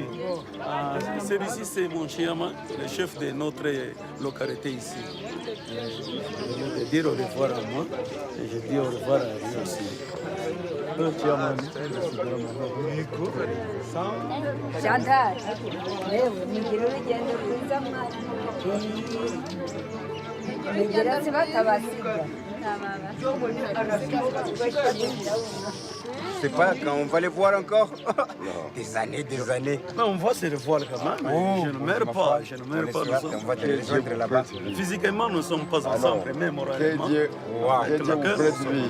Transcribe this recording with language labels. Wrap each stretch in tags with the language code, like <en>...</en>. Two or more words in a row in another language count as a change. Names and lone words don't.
<fr>Celui-ci, c'est mon chairman, le chef de notre localité ici. Je vais dire au revoir à moi et je dis au revoir à lui aussi.</fr> <rw>Chantal, yewe mugire urugendo rwiza mwari. Mugire se batabasiga.</rw> <fr>C'est pas quand on va les voir encore. Des années, des années. Non, on va se revoir quand même. Oh, je ne meurs pas. Je ne meurs pas. On va te rejoindre là-bas. Physiquement, nous ne sommes pas ensemble, mais moralement. Dieu vous prête lui.</fr>